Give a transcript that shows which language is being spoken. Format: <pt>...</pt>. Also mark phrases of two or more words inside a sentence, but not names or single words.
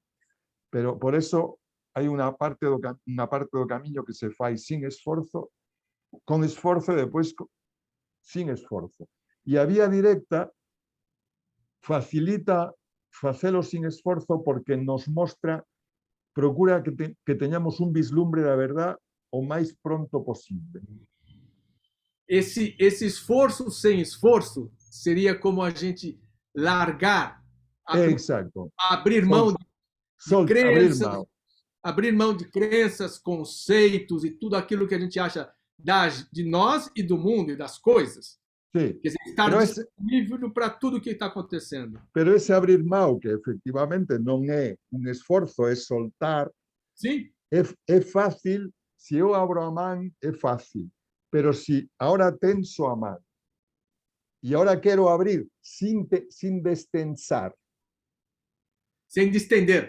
<gl>Pero por eso hai unha parte do camiño que se fai sin esforzo, con esforzo e depois sin esforzo. E a vía directa facilita facelo sin esforzo porque nos mostra, procura que teñamos un vislumbre da verdad o máis pronto posible.</gl> <pt>Esse esforço sem esforço seria como a gente largar,</pt> <gl>Exacto.</gl> <pt>abrir mão de crenças, abrir mão de crenças, conceitos e tudo aquilo que a gente acha de nós e do mundo e das coisas.</pt> <gl>Sí.</gl> <pt>Quer dizer, estar disponível para tudo que está acontecendo. Pero esse abrir mão,</pt> <gl>que efectivamente non é un esforzo, é soltar,</gl> <pt>Sim.</pt> <gl>É fácil, se eu abro a man, é fácil. Pero se agora tenso a man e agora quero abrir sin destensar.</gl> <pt>Sem distender.</pt>